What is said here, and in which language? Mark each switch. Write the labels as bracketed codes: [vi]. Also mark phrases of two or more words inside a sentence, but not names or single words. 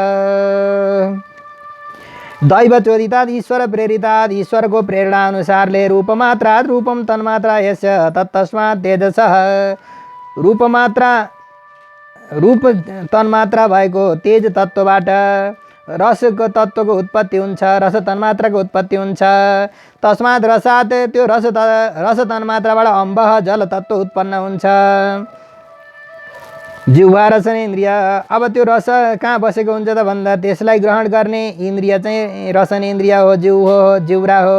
[sa] दैवचोदितात् ईश्वर प्रेरितात्, [ne] ईश्वरको प्रेरणा अनुसारले [sa] रूपमात्रात् रूपम तन्मात्रा यस्य तत्तस्मात् तेजसः, [ne] रूप तन्मात्रा भएको तेज तत्त्वबाट रसको तत्त्वको उत्पत्ति हुन्छ, रस तन्मात्राको उत्पत्ति हुन्छ। [sa] तस्मात् रसात् [ne] त्यो रस तन्मात्राबाट अम्बः जल तत्त्व उत्पन्न हुन्छ। जिह्वा रसनेन्द्रिय, अब त्यो रस कहाँ बसेको हुन्छ त भन्दा त्यसलाई ग्रहण गर्ने इन्द्रिय चाहिँ रसनेन्द्रिय हो, जिउ हो, जिउरा हो।